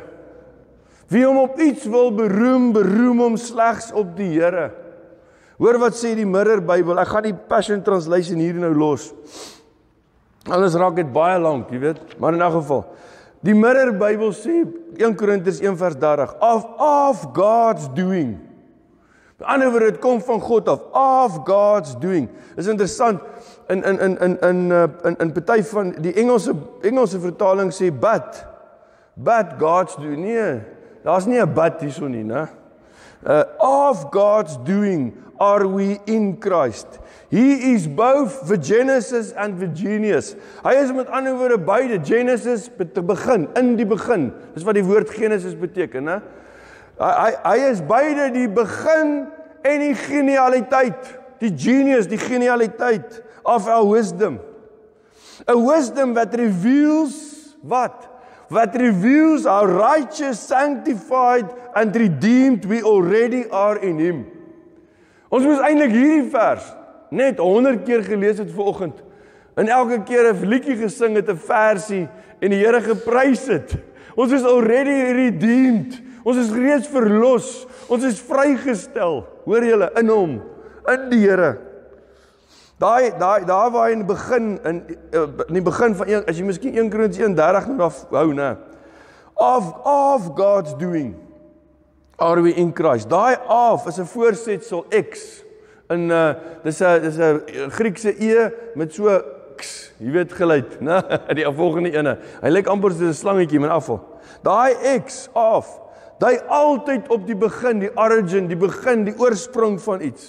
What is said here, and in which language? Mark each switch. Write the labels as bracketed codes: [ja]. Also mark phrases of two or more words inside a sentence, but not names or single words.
[af] Wie hom op iets wil beroem, beroem hom slegs op die Here. Hoor wat sê die Mirror Bybel. Ek gaan die Passion Translation hier nou los. Anders raak dit baie lank, jy weet. Maar in 'n geval, die Mirror Bybel sê 1 Korintiërs 1 vers 30, [en] of God's doing. [af] Met ander woorde, dit kom van God [en] of God's doing. [af] Is interessant, in party van die Engelse vertaling sê [en] but God's doing. [af] Nee, daar's nie 'n but hierso nie, né? [en] Of God's doing are we in Christ. He is both the Genesis and the Genius. [af] Hy is met ander woorde beide, Genesis te begin, in die begin. Dis wat die woord Genesis beteken, né? Hy is beide die begin en die genialiteit. Die genius, die genialiteit [en] of our wisdom. A wisdom that reveals what? That reveals how righteous, sanctified and redeemed we already are in him. [af] Ons moes eintlik hierdie vers net 100 keer gelees het vanoggend. En elke keer 'n liedjie gesing het, 'n versie en die Here geprys het. Ons is [en] already redeemed. [af] Ons is reeds verlos. Ons is vrygestel. Hoor julle, in hom, in die Here. Daar waar in die begin van as jy miskien 1 Korintiërs 1:30 nou hou, né? [en] Of God's doing are we in Christ. [af] Daai of is 'n voorsetsel X. En dis 'n Griekse E met so X, jy weet geluid, né? Die volgende ene. Hy lyk amper soos 'n slangetjie met afval. Daai X of, daai altyd op die begin, die origin, die begin, die oorsprong van iets.